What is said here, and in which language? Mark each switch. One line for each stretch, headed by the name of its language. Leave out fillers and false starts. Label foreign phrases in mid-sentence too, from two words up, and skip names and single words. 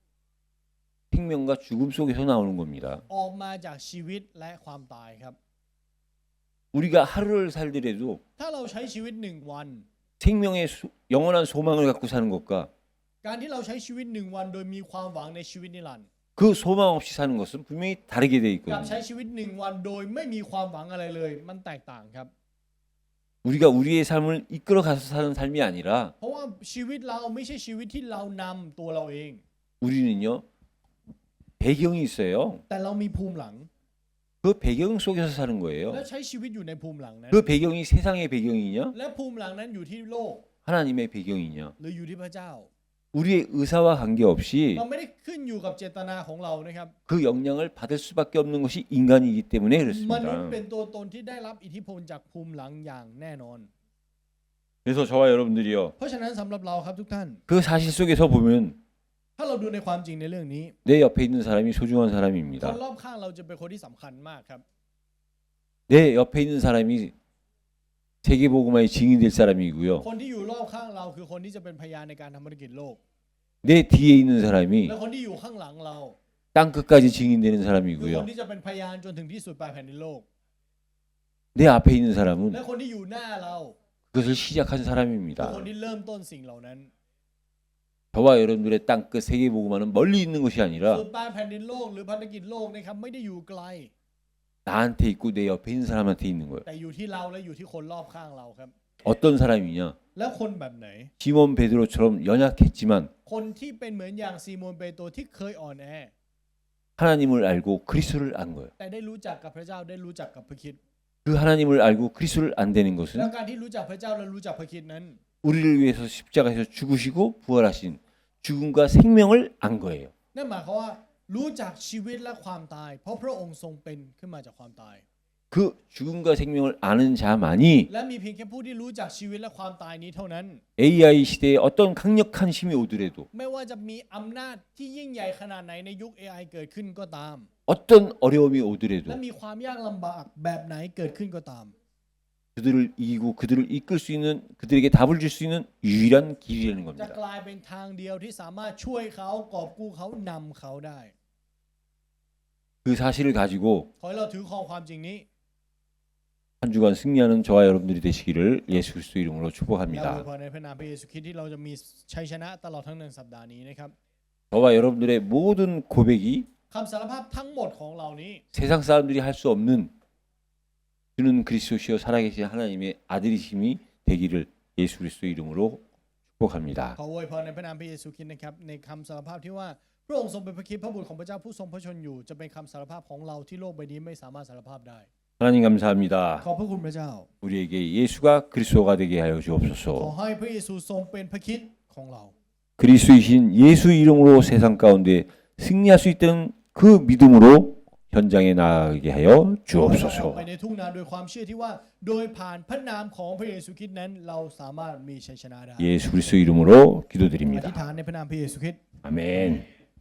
Korean: 생명과 죽음 속에서 나오는 겁니다.
Thai: ออกมาจากชีวิตและความตายครับ
Korean: 우리가 하루를 살더라도
Thai: ถ้าเราใช้ชีวิต1 วัน
Korean: 생명의 영원한 소망을 갖고 사는 것과
Thai: การที่เราใช้ชีวิต1 วันโดยมีความหวังในชีวิตนิรันดร์
Korean: 그 소망 없이 사는 것은 분명히 다르게 돼
Thai: กับ
Korean: 있거든요.
Thai: ใช้ชีวิต1 วันโดยไม่มีความหวังอะไรเลยมันแตกต่างครับ
Korean: 우리가 우리의 삶을 이끌어 가서 사는 삶이 아니라
Thai: เพราะว่าชีวิตเราไม่ใช่ชีวิตที่เรานำตัวเราเอง
Korean: 우리는요 배경이 있어요.
Thai: แต่เรามีภูมิหลัง
Korean: 그 배경 속에서 사는
Thai: และ
Korean: 거예요.
Thai: ใช้ชีวิตอยู่ในภูมิหลังนั้น
Korean: 그 배경이 세상의 배경이냐
Thai: และภูมิหลังนั้นอยู่ที่โลก
Korean: 하나님의 배경이냐
Thai: หรืออยู่ที่พระเจ้า
Korean: 우리의 의사와 관계없이
Thai: เราไม่ได้ขึ้นอยู่กับเจตนาของเรานะครับ
Korean: 그 영향을 받을 수밖에 없는 것이 인간이기 때문에
Thai: มนุษย์
Korean: 그렇습니다.
Thai: เป็นตัวตนที่ได้รับอิทธิพลจากภูมิหลังอย่างแน่นอน
Korean: 그래서 저와 여러분들이요
Thai: เพราะฉะนั้นสำหรับเราครับทุกท่าน
Korean: 그 사실 속에서 보면
Thai: ถ้าเราดูในความจริงในเรื่องนี้
Korean: 내 옆에 있는 사람이 소중한
Thai: คน
Korean: 사람입니다.
Thai: รอบข้างเราจะเป็นคนที่สำคัญมากครับ
Korean: 내 옆에 있는 사람이 세계복음화의 증인이 될 사람이고요.
Thai: คนที่อยู่รอบข้างเราคือคนที่จะเป็นพยานในการทำภารกิจโลก
Korean: 내 뒤에 있는 사람이
Thai: และคนที่อยู่ข้างหลังเรา
Korean: 땅 끝까지 증인되는
Thai: คือคน
Korean: 사람이고요.
Thai: ที่จะเป็นพยานจนถึงที่สุดปลายแผ่นดินโลก
Korean: 내 앞에 있는
Thai: และ
Korean: 사람은
Thai: คนที่อยู่หน้าเรา
Korean: 그것을 시작한
Thai: คือ
Korean: 사람입니다.
Thai: คนที่เริ่มต้นสิ่งเหล่านั้น
Korean: 저와 여러분들의 땅끝 세계복음화는 멀리 있는 것이
Thai: สุ
Korean: 아니라
Thai: ดปลายแผ่นดินโลกหรือภารกิจโลกนะครับไม่ได้อยู่ไกล
Korean: 나한테 있고 내 옆에 있는 사람한테 있는 거예요.
Thai: แต่อยู่ที่เราและอยู่ที่คนรอบข้างเราครับ
Korean: 어떤 사람이냐?
Thai: แล้วคนแบบไหน
Korean: 시몬 베드로처럼 연약했지만
Thai: คนที่เป็นเหมือนอย่างซีโมนเปโตรที่เคยอ่อนแอ
Korean: 하나님을 알고 그리스도를 안 거예요.
Thai: แต่ได้รู้จักกับพระเจ้าได้รู้จักกับพระคริสต์
Korean: 그 하나님을 알고 그리스도를 안 되는
Thai: และ
Korean: 것은
Thai: การที่รู้จักพระเจ้าและรู้จักพระคริสต์นั้น
Korean: 우리를 위해서 십자가에서 죽으시고 부활하신 죽음과 생명을 안 거예요.
Thai: นั่นหมายความว่ารู้จักชีวิตและความตาย เพราะพระองค์ทรงเป็นขึ้นมาจากความตาย
Korean: 그 죽음과 생명을 아는 자만이
Thai: และมีเพียงแค่ผู้ที่รู้จักชีวิตและความตายนี้เท่านั้น
Korean: AI 시대에 어떤 강력한 힘이 오더라도
Thai: ไม่ว่าจะมีอำนาจที่ยิ่งใหญ่ขนาดไหนในยุค AI เกิดขึ้นก็ตาม
Korean: 어떤 어려움이
Thai: และ
Korean: 오더라도
Thai: มีความยากลำบากแบบไหนเกิดขึ้นก็ตาม
Korean: 그들을 이기고 그들을 이끌 수 있는 그들에게 답을 줄 수 있는 유일한 길이라는
Thai: จะ
Korean: 겁니다.
Thai: กลายเป็นทางเดียวที่สามารถช่วยเขากอบกู้เขานำเขาได้
Korean: 그 사실을 가지고
Thai: ขอให้เราถือครองความจริงนี้
Korean: 한 주간 승리하는 저와 여러분들이 되시기를 예수 그리스도 이름으로
Thai: และอวย
Korean: 축복합니다.
Thai: พรในพระนามพระเยซูคริสต์ที่เราจะมีชัยชนะตลอดทั้ง1 สัปดาห์นี้นะครับ
Korean: 저와 여러분들의 모든 고백이
Thai: คำสารภาพทั้งหมดของเรานี้
Korean: 세상 사람들이 할 수 없는 주는 그리스도시요 살아계신 하나님의 아들이심이 되기를 예수 그리스도 이름으로 축복합니다.
Thai: ขออวยพรในพระนามพระเยซูคริสต์นะครับในคำสารภาพที่ว่าพระองค์ทรงเป็นพระคริสต์พระบุตรของพระเจ้าผู้ทรงพระชนอยู่จะเป็นคำสารภาพของเราที่โลกใบนี้ไม่สามารถสารภาพได้
Korean: 하나님 감사합니다.
Thai: ขอบพระคุณพระเจ้า
Korean: 우리에게 예수가 그리스도가 되게 하여
Thai: ขอ
Korean: 주옵소서.
Thai: ให้พระเยซูทรงเป็นพระคริสต์ของเรา
Korean: 그리스도이신 예수 이름으로 세상 가운데 승리할 수 있던 그 믿음으로 현장에 나아가게 하여
Thai: ขอให้เราออก
Korean: 주옵소서.
Thai: ไปในทุ่งนาโดยความเชื่อที่ว่าโดยผ่านพระนามของพระเยซูคริสต์นั้นเราสามารถมีชัยชนะได้
Korean: 예수 그리스도 이름으로
Thai: อธิษ
Korean: 기도드립니다.
Thai: ฐานในพระนามพระเยซูคริสต์
Korean: 아멘.